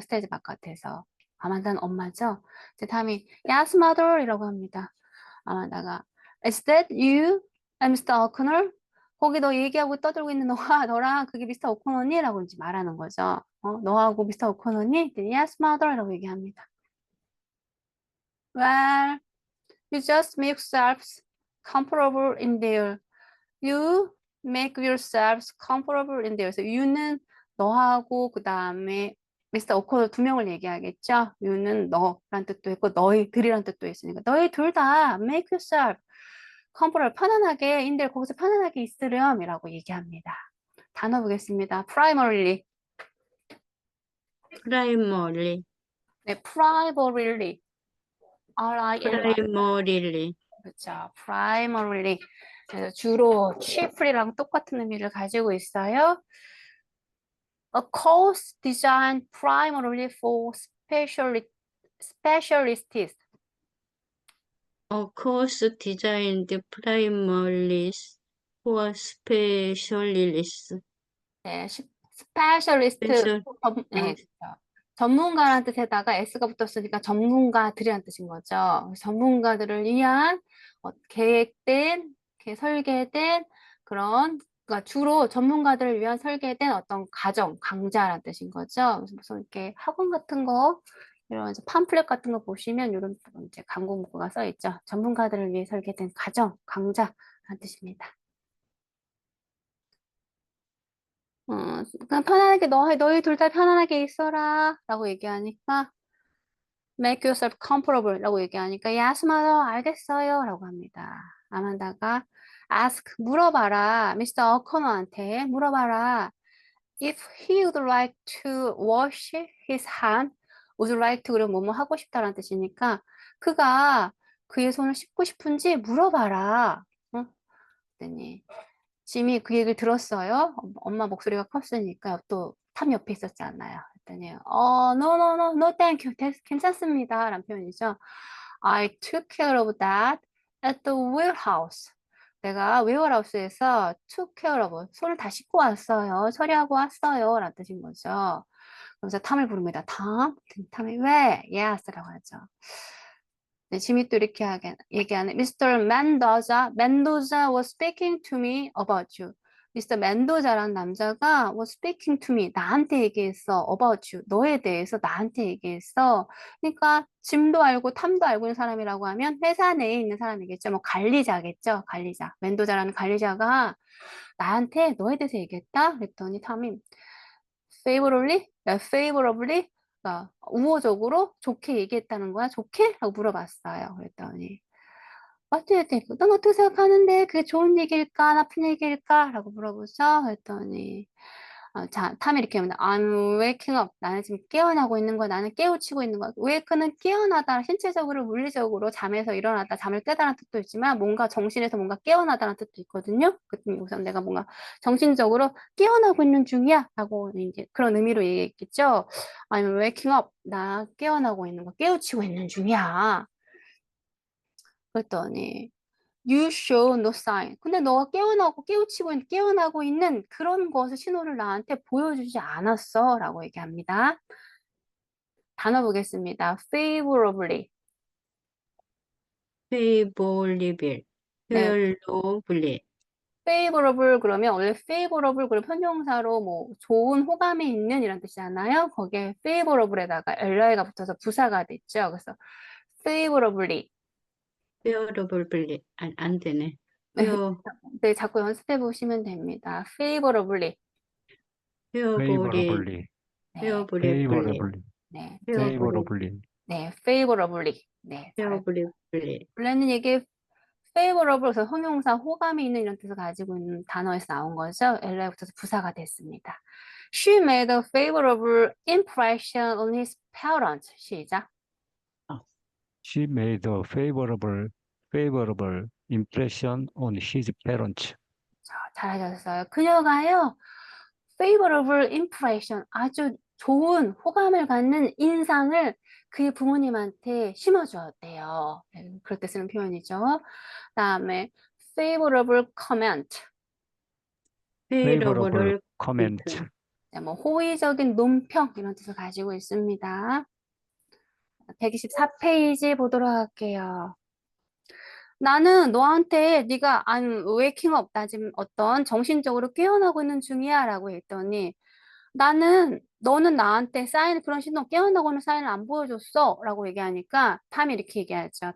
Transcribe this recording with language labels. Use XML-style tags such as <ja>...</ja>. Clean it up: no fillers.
<ko>스테이지 바깥에서. 아만다는 엄마죠. 이제 탐이</ko> <en>Yes, mother</en> <ko>이라고 합니다.</ko> <en>아만다가 Is that you? I'm Mr. O'Connor?</en> <ko>거기 너 얘기하고 떠들고 있는 너랑 그게 미스터 오코너니? 라고 이제 말하는 거죠. 너하고 미스터 오코너니?</ko> <en>Yes, mother</en> <ko>라고 얘기합니다.</ko> <en>Well, you just make yourselves comfortable in there. You make yourselves comfortable in there.</en> <ko>그래서 you는 너하고 그 다음에 미스터 오코너 두 명을 얘기하겠죠. you는 너란 뜻도 있고 너희들이란 뜻도 있으니까 너희 둘 다</ko> <en>make yourself comfortable</en> <ko>편안하게 in there 거기서 편안하게 있으렴이라고 얘기합니다. 단어 보겠습니다. primarily.</ko> <en>primarily, 네, primarily. R-I-L-Y. primarily,</en> <ko>그렇죠. primarily. 그래서 주로 chiefly랑 똑같은 의미를 가지고 있어요.</ko> <en>A course designed primarily for specialists. a course designed primarily for specialists,</en> <ko>네, 스페셜리스트,</ko> <en>special,</en> <ko>네, 그렇죠. 전문가라는 뜻에다가 S가 붙었으니까 전문가들이란 뜻인 거죠. 전문가들을 위한 계획된, 설계된 그런, 그러니까 주로 전문가들을 위한 설계된 어떤 강좌라는 뜻인 거죠. 그래서 무슨 이렇게 학원 같은 거, 이런 이제 팜플렛 같은 거 보시면 이런 이제 광고 문구가 써 있죠. 전문가들을 위해 설계된 강좌라는 뜻입니다. 그냥 편안하게 너희 둘 다 편안하게 있어라 라고 얘기하니까</ko> <en>make yourself comfortable</en> <ko>라고 얘기하니까</ko> <en>yes, mother,</en> <ko>알겠어요 라고 합니다. 아만다가 ask, 물어봐라. 미스터 어커너한테 물어봐라.</ko> <en>If he would like to wash his hand, would you like to</en> <ko>그러면 뭐뭐 하고 싶다라는 뜻이니까 그가 그의 손을 씻고 싶은지 물어봐라. 그랬더니 짐이 그 얘기를 들었어요. 엄마 목소리가 컸으니까 또 탐 옆에 있었잖아요. 그랬더니</ko> <en>no, no, no, no, thank you.</en> <ko>괜찮습니다. 라는 표현이죠.</ko> <en>I took care of that at the warehouse.</en> <ko>내가 웨어하우스에서</ko> <en>took care of,</en> <ko>손을 다 씻고 왔어요. 처리하고 왔어요. 라는 뜻인 거죠. 그래서 탐을 부릅니다. 탐이 왜? Yes라고 하죠. 네, 짐이 또 이렇게 얘기하는 Mr.</ko> <en>Mendoza was speaking to me about you.</en> <ko>미스터 멘도자라는 남자가</ko> <en>was speaking to me,</en> <ko>나한테 얘기했어.</ko> <en>about you,</en> <ko>너에 대해서 나한테 얘기했어. 그러니까 짐도 알고 탐도 알고 있는 사람이라고 하면 회사 내에 있는 사람이겠죠. 뭐 관리자겠죠. 관리자. 멘도자라는 관리자가 나한테 너에 대해서 얘기했다? 그랬더니 탐이 favorably, 그러니까 우호적으로 좋게 얘기했다는 거야. 좋게? 라고 물어봤어요. 그랬더니</ko> <en>What do you think?</en> <ko>넌 어떻게 생각하는데 그게 좋은 얘기일까, 나쁜 얘기일까? 라고 물어보죠. 그랬더니 탐이 이렇게 합니다.</ko> <en>I'm waking up.</en> <ko>나는 지금 깨어나고 있는 거야. 나는 깨우치고 있는 거야. wake는 깨어나다, 신체적으로, 물리적으로 잠에서 일어나다, 잠을 깨다라는 뜻도 있지만 뭔가 정신에서 뭔가 깨어나다는 뜻도 있거든요. 그랬더니 우선 내가 뭔가 정신적으로 깨어나고 있는 중이야. 라고 이제 그런 의미로 얘기했겠죠.</ko> <en>I'm waking up.</en> <ko>나 깨어나고 있는 거, 깨우치고 있는 중이야.</ko> <en>그랬더니 You show no sign.</en> <ko>근데 너가 깨어나고 있는 그런 것을 신호를 나한테 보여주지 않았어. 라고 얘기합니다. 단어 보겠습니다.</ko> <en>favorably. favorable,</en> <ko>네.</ko> <en>favorably,</en> <ko>favorable 그러면 원래 favorable 그럼 형용사로 뭐 좋은 호감이 있는 이런 뜻이잖아요. 거기에 favorable에다가 li가 붙어서 부사가 됐죠.</ko> <en>그래서 favorably.</en> <ko>favorably, 안 되네. 네, 자꾸 연습해 보시면 됩니다.</ko> <en>favorably. favorably, favorably,</en> <ko>네,</ko> <en>favorably, favorably,</en> <ko>네,</ko> <en>favorably,</en> <ko>네, favorably. 네, 잘.</ko> <en>favorably,</en> <ko>원래는 이게 favorable, 그래서 형용사 호감이 있는 이런 뜻을 가지고 있는 단어에서 나온 거죠. LI에 붙어서 부사가 됐습니다.</ko> <en>She made a favorable impression on his parents.</en> <ko>시작.</ko> <en>she made a favorable impression on his parents.</en> <ko>자, 잘하셨어요. 그녀가요,</ko> <en>favorable impression,</en> <ko>아주 좋은 호감을 갖는 인상을 그의 부모님한테 심어주었대요. 네, 그럴 때 쓰는 표현이죠. 다음에</ko> <en>favorable comment. favorable favorable comment.</en> <ko>네, 뭐 호의적인 논평 이런 뜻을 가지고 있습니다. 124페이지 보도록 할게요. 나는 너한테 네가</ko> <en>I'm waking up,</en> <ko>나 지금 어떤 정신적으로 깨어나고 있는 중이야 라고 했더니 너는 나한테 그런 신호, 깨어나고 있는 사인을 안 보여줬어 라고 얘기하니까 탐이 이렇게 얘기하죠.</ko>